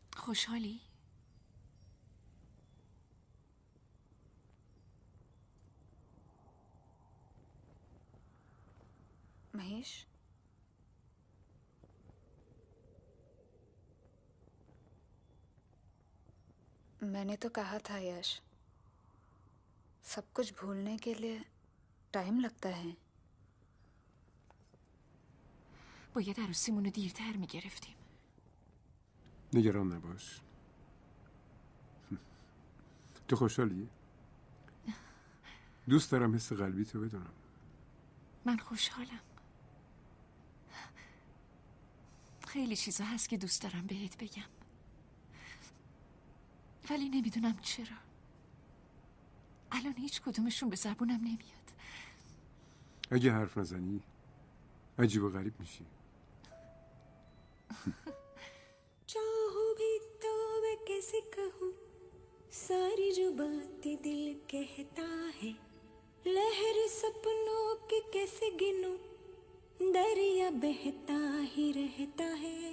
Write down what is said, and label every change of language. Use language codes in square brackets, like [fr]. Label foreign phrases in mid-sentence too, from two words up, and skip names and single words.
[fa] خوشحالی؟ [hi] महेश मैंने तो कहा था यश, सब कुछ भूलने के लिए टाइम लगता है. [fa] باید عروسیمونو دیرتر میگرفتیم. نگران نباش. تو خوشحالی؟ دوست دارم حس قلبی تو بدونم. من خوشحالم. خیلی چیزا هست که دوست دارم بهت بگم، ولی نمیدونم چرا. الان هیچ کدومشون به زبونم نمیاد. اگه حرف نزنی عجیب و غریب میشی. [hi] चाहूं भी तो मैं कैसे कहूँ सारी जो बातें दिल कहता है. लहर सपनों के कैसे गिनूं दरिया बहता ही रहता है.